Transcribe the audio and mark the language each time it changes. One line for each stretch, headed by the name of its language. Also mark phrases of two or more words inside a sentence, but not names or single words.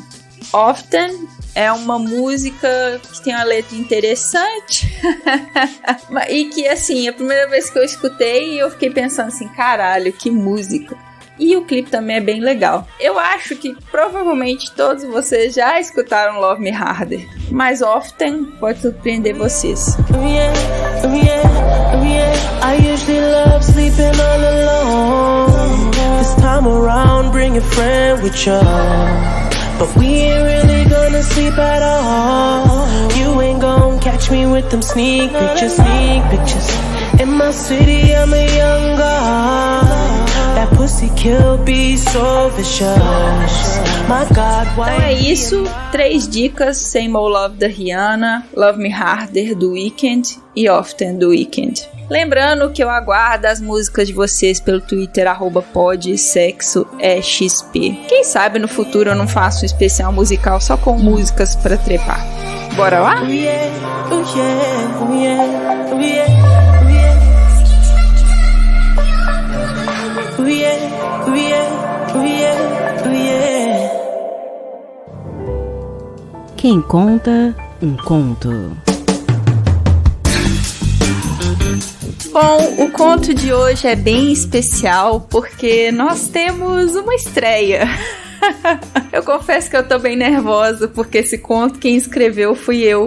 Portuguese: Often é uma música que tem uma letra interessante e que, assim, a primeira vez que eu escutei, eu fiquei pensando assim, caralho, que música. E o clipe também é bem legal. Eu acho que provavelmente todos vocês já escutaram Love Me Harder, mas Often pode surpreender vocês.
English: I usually love sleeping all alone. This time around, bring a friend with you. But we ain't really gonna sleep at all. You ain't gonna catch me with them sneak pictures. In my city, I'm a young god. That pussy kill be so vicious. My God, why?
Portuguese: Então é isso, 3 dicas: Same Old Love da Rihanna, Love Me Harder do Weeknd e Often do Weeknd. Lembrando que eu aguardo as músicas de vocês pelo Twitter, @podsexoexp. Quem sabe no futuro eu não faço um especial musical só com músicas pra trepar. Bora lá?
English: Oh yeah, oh yeah, oh yeah, oh yeah, oh yeah, oh yeah, oh yeah, oh yeah.
Portuguese: Quem conta um conto. Bom, o conto de hoje é bem especial porque nós temos uma estreia. Eu confesso que eu tô bem nervosa porque esse conto quem escreveu fui eu.